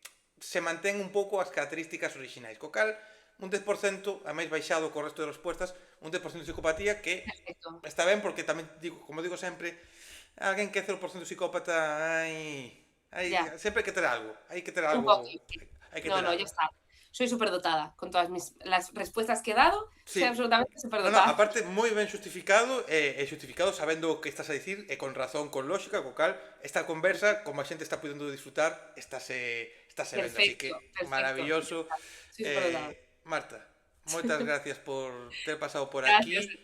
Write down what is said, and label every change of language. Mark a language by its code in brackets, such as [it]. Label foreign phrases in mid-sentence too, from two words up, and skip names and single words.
[gl] se mantén un pouco as características orixinais. Co cal, un 10%, a máis baixado co resto de respuestas, un 10% de psicopatía que perfecto. está ben porque tamén digo, como digo sempre, alguén que é 0% psicópata, [es] Ya, [gl] sempre hai que ter algo, [es] un poquito, sí. [gl] hai que [es] No, [gl] ter [es] no, ya [gl] algo. [es] está. Soy superdotada con todas las respuestas que he dado, Sí. soy absolutamente No, no, superdotada. [gl] aparte moi ben xustificado e xustificado sabendo o que estás a dicir e con razón, con lógica, co cal esta conversa, como a xente está podendo disfrutar, estáse vendo, así [es] Perfecto, que perfecto, ya maravilloso. está. Soy superdotada. [gl] Marta, moitas gracias por ter pasado por [es] Gracias [gl] aquí.